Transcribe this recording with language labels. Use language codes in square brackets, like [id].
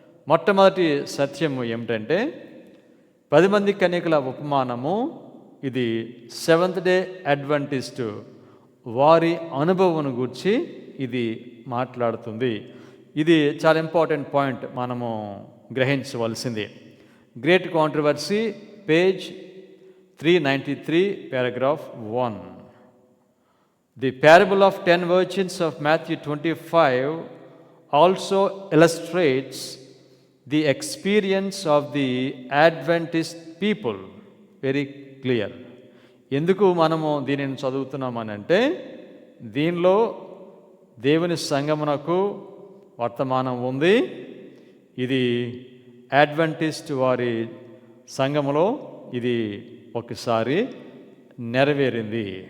[te] మొట్టమొదటి సత్యము ఏమిటంటే 10 మంది కన్యకుల ఉపమానము ఇది సెవెంత్ డే అడ్వెంటిస్ట్ వారి అనుభవం గురించి ఇది మాట్లాడుతుంది. ఇది చాలా ఇంపార్టెంట్ పాయింట్ మనము గ్రహించవలసింది. [en] Great controversy, page 393, paragraph 1. The parable of 10 virgins of Matthew 25 also illustrates the experience of the Adventist people. Very clear. [te] ఎందుకు మనము దీనిని చదువుతున్నామనంటే దీనిలో దేవుని సంగమునకు వర్తమానం ఉంది. ఇది అడ్వెంటిస్ట్ వారి సంఘములో ఇది ఒకసారి నెరవేరింది.